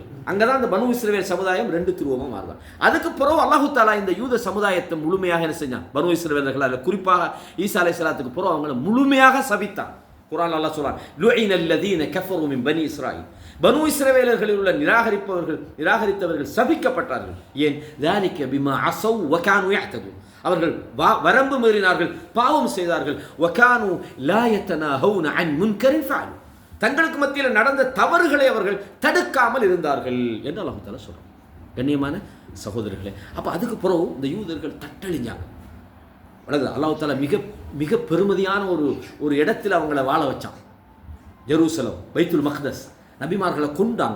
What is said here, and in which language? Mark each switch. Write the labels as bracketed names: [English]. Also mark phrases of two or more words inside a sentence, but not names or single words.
[Tamil] அங்கே தான் இந்த பனு இஸ்ராயல் சமுதாயம் 2 துருவமாக மாறுவாங்க. அதுக்கு பிறகு [Arabic] الله تعالى [Tamil] இந்த யூத சமுதாயத்தை முழுமையாக என்ன செஞ்சான், பனு இஸ்ராயல்கள் அதில் குறிப்பாக ஈசா அலைஹிஸ்ஸலாத்துக்கு பிறகு அவங்கள முழுமையாக சபித்தான். குர்ஆன் அல்லாஹ் சொல்றான், [Arabic] لعن الذين كفروا من بني إسرائيل, [Tamil] பனு இஸ்ரவேலர்களில் உள்ள நிராகரித்தவர்கள் சபிக்கப்பட்டார்கள். ஏன்? [Arabic] ذلك بما عصوا وكانوا يعتدون, [Tamil] அவர்கள் வரம்பு மீறினார்கள், பாவம் செய்தார்கள். [Arabic] وكانوا لا يتناهون عن منكر فعلوا, [Tamil] தங்களுக்கு மத்தியில் நடந்த தவறுகளை அவர்கள் தடுக்காமல் இருந்தார்கள் என்று [Arabic] الله تعالى [Tamil] சொல்றான். கண்ணியமான சகோதரர்களே, அப்போ அதுக்கு பிறகு இந்த யூதர்கள் தட்டழிஞ்சாங்க. [Arabic] الله تعالى [Tamil] மிக மிக பெருமதியான ஒரு இடத்துல அவங்கள வாழ வச்சான். ஜெருசலம், பைத்துல் மக்தஸ், நபிமார்களை கொண்டாங்க.